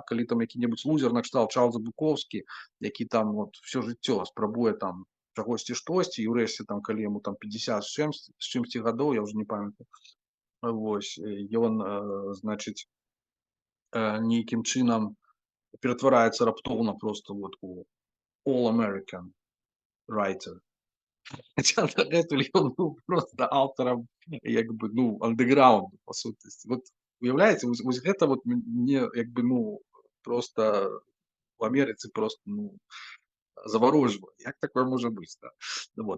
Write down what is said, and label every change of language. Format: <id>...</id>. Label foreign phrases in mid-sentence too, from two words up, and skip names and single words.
<be>Калі там які-небудзь лузер накшталт Чарльза Букоўскі, які там вот всё жыццё спрабуе там чагосьці штосьці, і ўрэшце там, калі яму там 50 з чымсьці гадоў, я ўжо не памятаю, вось, ён, значыць, нейкім чынам ператвараецца раптоўна просто вот у</be> <en>all-American writer.</en> <be>Хаця дагэтуль ён быў просто аўтарам, як бы, ну, андэграунду, па сутнасці. Вот уяўляеце, вось гэта вот мне, як бы, ну, просто у Амерыцы просто, ну, заварожвае. Як такое можа быць, да? Вот.</be>